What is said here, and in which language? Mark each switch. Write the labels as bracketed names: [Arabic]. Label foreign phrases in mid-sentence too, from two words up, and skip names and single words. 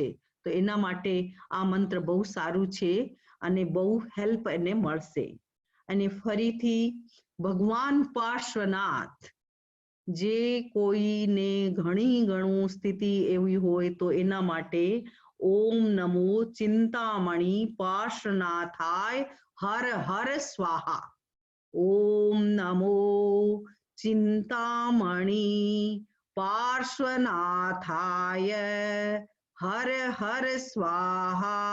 [Gujarati] તો એના માટે આ મંત્ર બહુ સારું છે અને બહુ હેલ્પ એને મળશે. અને ફરીથી ભગવાન પાર્શ્વનાથ, જે કોઈને ઘણું સ્થિતિ એવી હોય તો એના માટે [Sanskrit] ओम नमो चिंतामणि पार्श्वनाथाय हर हर स्वाहा। ओम नमो चिंतामणि पार्श्वनाथाय हर हर स्वाहा।